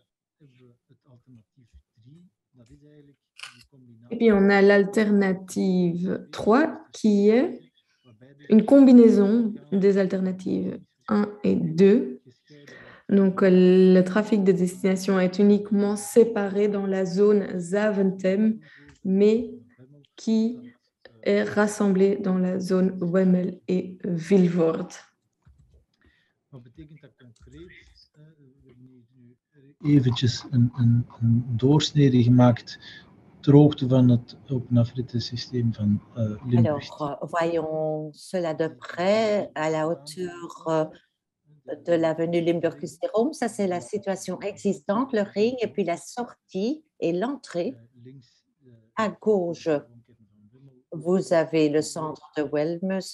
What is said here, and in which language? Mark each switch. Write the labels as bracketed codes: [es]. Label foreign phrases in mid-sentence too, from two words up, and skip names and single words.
[fr] Et puis on a l'alternative 3 qui est une combinaison des alternatives 1 et 2. Donc le trafic de destination est uniquement séparé dans la zone Zaventem, mais qui est rassemblé dans la zone Wemmel et Vilvoorde. [nl] Eventjes een doorsnede gemaakt ter hoogte van het open afritte-systeem van Limburg. [fr] Alors, voyons cela de près à la hauteur de l'avenue Limburg-Kusterom. Ça, c'est la situation existante, le ring, et puis la sortie et l'entrée. À gauche, vous avez le centre de Wellmus.